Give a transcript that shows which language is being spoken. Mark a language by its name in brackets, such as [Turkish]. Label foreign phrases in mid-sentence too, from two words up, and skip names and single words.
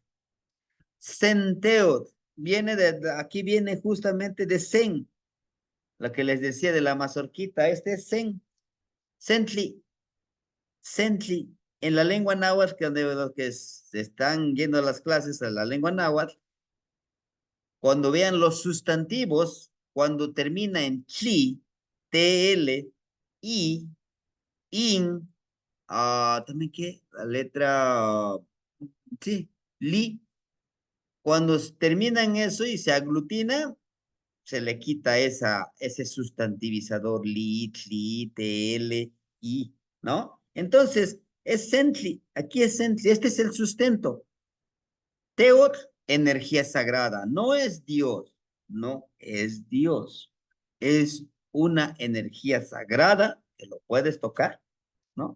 [Spanish] Centeot, aquí viene justamente de Zen, lo que les decía de la mazorquita, este es Zen. Sentli, Sentli, en la lengua náhuatl, que de los que se están yendo a las clases a la lengua náhuatl, cuando vean los sustantivos, cuando termina en chi, tl, i, in, también que la letra, sí, li, cuando termina en eso y se aglutina, se le quita ese sustantivizador li, tli, tl, i, ¿no? Entonces, es sentli, aquí es sentli, este es el sustento. Teot, energía sagrada, no es Dios, no es Dios. Es una energía sagrada que lo puedes tocar, ¿no?